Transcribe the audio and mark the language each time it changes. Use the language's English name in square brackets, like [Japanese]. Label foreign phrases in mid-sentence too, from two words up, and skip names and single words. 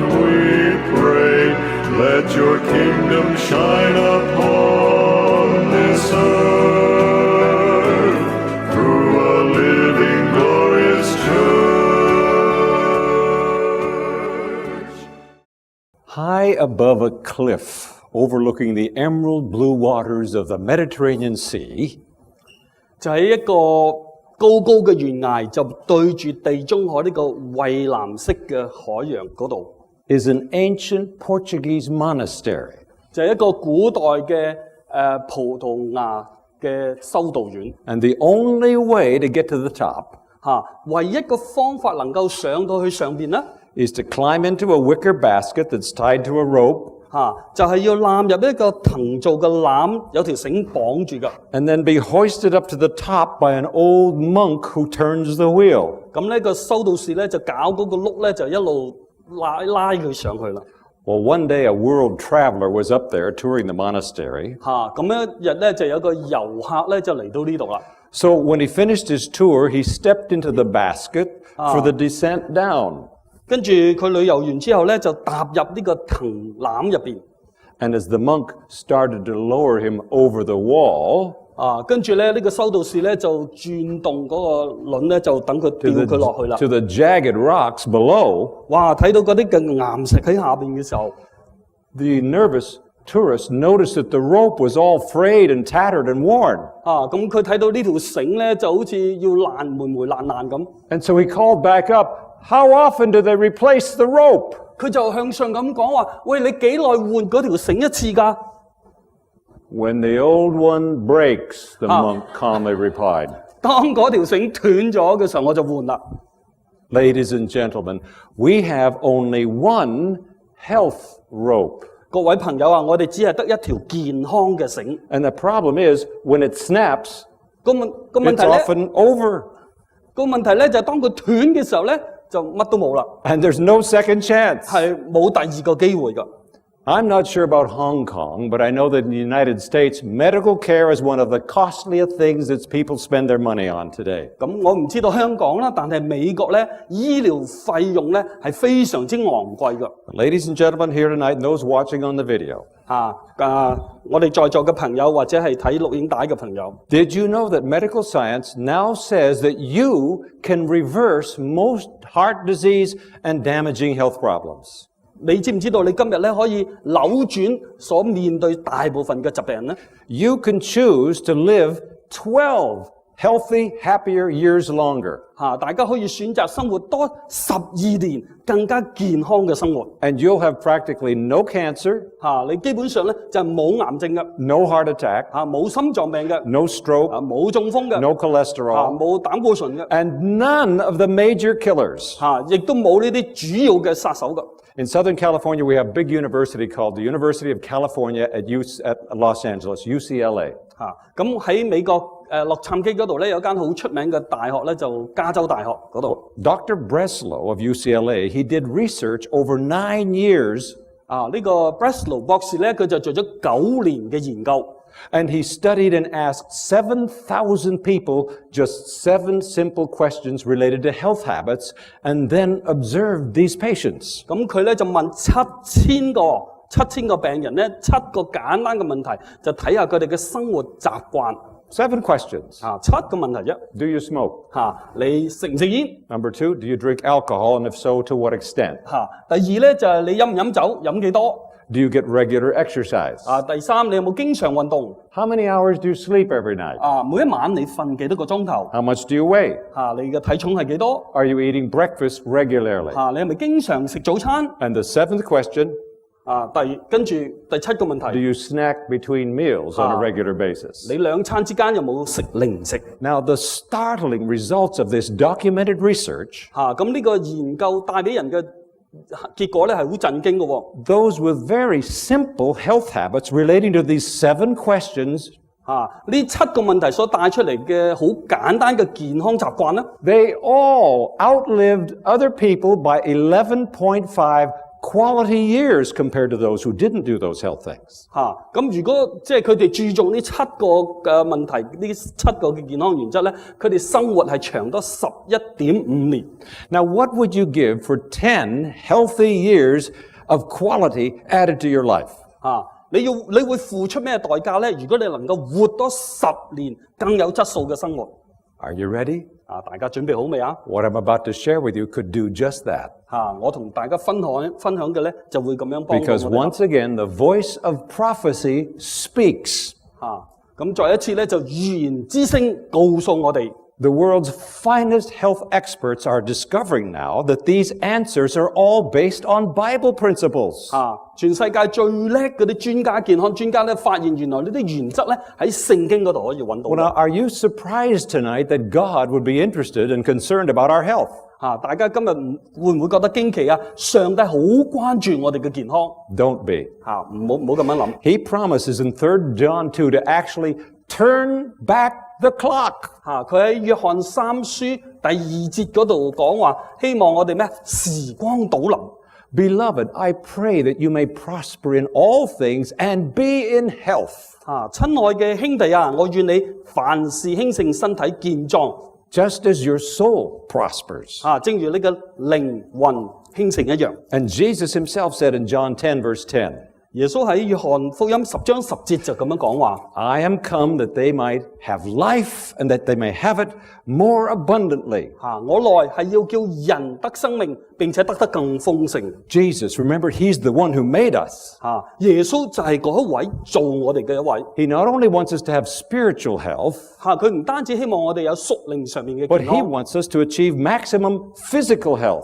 [English] We pray, let your kingdom shine upon this earth through a living, glorious church. High above a cliff overlooking the emerald blue waters of the Mediterranean Sea, [Cantonese] 就喺一個高高嘅懸崖，就對住地中海呢個蔚藍色嘅海洋嗰度， [English] is an ancient Portuguese monastery. [Cantonese] 就係一個古代嘅葡萄牙嘅修道院。 [English] And the only way to get to the top [Cantonese] 唯一個方法能夠上到去上邊咧， [English] is to climb into a wicker basket that's tied to a rope [Cantonese] 就係要攬入一個藤做嘅籃，有條繩綁住㗎。 [English] and then be hoisted up to the top by an old monk who turns the wheel. [Cantonese] 咁呢個修道士咧就搞嗰個轆咧，就一路拉佢上去啦。 [English] Well, one day a world traveler was up there touring the monastery. [Cantonese] 咁一日咧就有個遊客咧就嚟到呢度啦。 [English] So when he finished his tour, he stepped into the basket for the descent down. [Cantonese] 跟住佢旅遊完之後咧，就踏入呢個藤籃入邊。 [English] And as the monk started to lower him over the wall, [Cantonese] 跟住咧呢個修道士咧就轉動嗰個輪咧，就等佢吊佢落去啦。 [English] to the jagged rocks below, 哇！ [Cantonese] 睇到嗰啲嘅岩石喺下邊嘅時候， [English] the nervous tourist noticed that the rope was all frayed and tattered and worn. [Cantonese] 咁佢睇到呢條繩咧就好似要霉爛咁。 [English] And so he called back up, how often do they replace the rope? [Cantonese] 佢就向上咁講話：喂，你幾耐換嗰條繩一次㗎？ [English] When the old one breaks, the monk calmly replied. [Cantonese] 當嗰條繩斷咗嘅時候，我就換啦。 [English] Ladies and gentlemen, we have only one health rope. [Cantonese] 各位朋友啊，我哋只係得一條健康嘅繩。 [English] And the problem is, when it snaps, [Cantonese] 個問 [English] it's [Cantonese] 題咧， [English] often over. [Cantonese] 個問題咧就係當佢斷嘅時候咧，就乜都冇啦， [English] And there's no second chance. [Cantonese] 係冇第二個機會㗎。 [English] I'm not sure about Hong Kong, but I know that in the United States, medical care is one of the costliest things that people spend their money on today. [Cantonese] 咁我唔知道香港啦，但係美國咧醫療費用咧係非常之昂貴㗎。 [English] Ladies and gentlemen here tonight, and those watching on the video, [Cantonese] 我哋在座嘅朋友或者係睇錄影帶嘅朋友， [English] did you know that medical science now says that you can reverse most heart disease and damaging health problems? [Cantonese] 你知唔知道你今日咧可以扭轉所面對大部分嘅疾病咧？ [English] You can choose to live 12 healthy, happier years longer. [Cantonese] 大家可以選擇生活多12年更加健康嘅生活。 [English] And you'll have practically no cancer, [Cantonese] 你基本上咧就係冇癌症嘅， [English] no heart attack, [Cantonese] 冇心臟病嘅， [English] no stroke, [Cantonese] 冇中風嘅， [English] no cholesterol, [Cantonese] 冇膽固醇嘅， [English] and none of the major killers. [Cantonese] 亦都冇呢啲主要嘅殺手嘅。 [English] In Southern California, we have a big university called the University of California at Los Angeles, UCLA. [Cantonese] 咁喺美國洛杉磯嗰度咧有間好出名嘅大學咧，就加州大學嗰度。 [English] Dr. Breslow of UCLA, he did research over 9 years. [Cantonese] 呢個 Breslow 博士咧，佢就做咗9年嘅研究。 [English] And he studied and asked 7,000 people just 7 simple questions related to health habits, and then observed these patients. [Cantonese] 咁佢咧就問7000個病人咧，7個簡單嘅問題，就睇下佢哋嘅生活習慣。 [English] 7 questions. [Cantonese] 7個問題啫。 [English] Do you smoke? [Cantonese] 你食唔食煙？ [English] Number 2, do you drink alcohol, and if so, to what extent? [Cantonese] 第2咧就係你飲唔飲酒，飲幾多？ [English] Do you get regular exercise? [Cantonese] 第3你有冇經常運動？ [English] How many hours do you sleep every night? [Cantonese] 每一晚你瞓幾多個鐘頭？ [English] How much do you weigh? [Cantonese] 你嘅體重係幾多？ [English] Are you eating breakfast regularly? [Cantonese] 你係咪經常食早餐？ [English] And the 7th question, [Cantonese] 跟住第七個問 [English] Do [Cantonese] 題， [English] you snack between meals on a regular basis? [Cantonese] 你兩餐之間有冇食零食？ [English] Now, the startling results of this documented research, [Cantonese] 咁呢個研究帶俾人嘅結果咧係好震驚嘅喎。 [English] those with very simple health habits relating to these 7 questions, [Cantonese] 呢七個問題所帶出嚟嘅好簡單嘅健康習慣咧， [English] they all outlived other people by 11.5 quality years compared to those who didn't do those health things. [Cantonese] 咁如果即係佢哋注重呢七個嘅問題，呢七個嘅健康原則咧，佢哋生活係長多11.5年。 [English] Now, what would you give for 10 healthy years of quality added to your life? [Cantonese] 你會付出咩代價咧？如果你能夠活多10年更有質素嘅生活， [English] Are you ready? [Cantonese] 大家準備好未啊？ [English] What I'm about to share with you could do just that. [Cantonese] 我同大家分享嘅咧，就會咁樣幫助 [English] Because [Cantonese] 我哋。 [English] once again, the voice of prophecy speaks. [Cantonese] 咁再一次咧，就預言之聲告訴我哋。 [English] The world's finest health experts are discovering now that these answers are all based on Bible principles. [Cantonese] 全世界最叻嗰啲專家、健康專家咧，發現原來呢啲原則咧喺聖經嗰度可以揾到 [English] Well, now, are you surprised tonight that God would be interested and concerned about our health? [Cantonese] 大家今日會唔會覺得驚奇啊？上帝好關注我哋嘅健康。 [English] Don't be. [Cantonese] 唔好咁樣諗。 [English] He promises in 3 John 2 to actually turn back the clock. [Cantonese] 佢喺約翰3書第2節嗰度講話，希望我哋咩？時光倒流。 [English] Beloved, I pray that you may prosper in all things and be in health, [Cantonese] 親愛嘅兄弟啊，我願你凡事興盛，身體健壯， [English] just as your soul prospers. [Cantonese] 正如你嘅靈魂興盛一樣。 [English] And Jesus himself said in John 10, verse 10, [Cantonese] 耶穌喺約翰福音10章10節就咁樣講話。 [English] I am come that they might have life and that they may have it more abundantly. [Cantonese] 我來係要叫人得生命，並且得更豐盛。 [English] Jesus, remember, he's the one who made us. [Cantonese] 耶穌就係嗰一位做我哋嘅一位。 [English] He not only wants us to have spiritual health, [Cantonese] 佢唔單止希望我哋有屬靈上面嘅 [English] but [Cantonese] 健 [English] he [Cantonese] 康， [English] wants us to achieve maximum physical health.